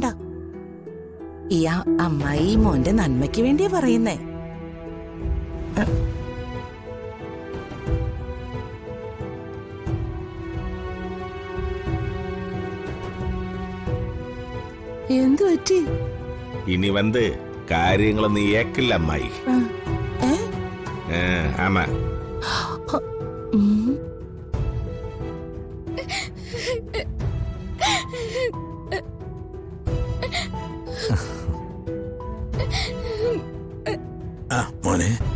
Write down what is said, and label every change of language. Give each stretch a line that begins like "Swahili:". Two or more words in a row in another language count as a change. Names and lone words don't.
Malayalam: ഈ അമ്മായി മോന്റെ നന്മയ്ക്ക് വേണ്ടിയാ പറയുന്നേ. എന്തു പറ്റി?
Tamil: இனி காரியங்களை நீ ஏக்கல அம்மாயி. ஆமா,
Malayalam: മോനെ,